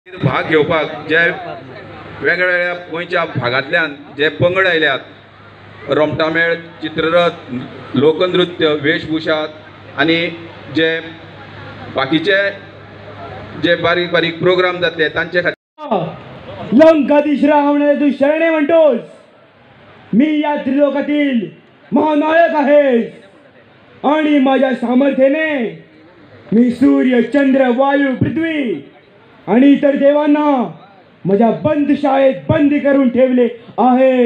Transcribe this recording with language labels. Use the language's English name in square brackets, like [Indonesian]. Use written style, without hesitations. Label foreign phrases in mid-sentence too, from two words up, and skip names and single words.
[Konkani] भाग घेवपाक जे वेगवेगळ्या गोंयच्या भागांतल्यान जे पंगड आयल्यात रोमटामेळ चित्ररथ लोकनृत्य वेशभूषा आनी जे बाकीचे जे बारीक बारीक प्रोग्राम जातले तांचे खातीर [Marathi] लंकाधीश रावणाला तू शरणे म्हणतोस. मी या त्रिलोकातील महानायक आहे आणि माझ्या सामर्थ्याने मी सूर्य चंद्र वायू पृथ्वी आणि इतर देवांना माझ्या बंदशाळेत बंदी करून ठेवले आहे.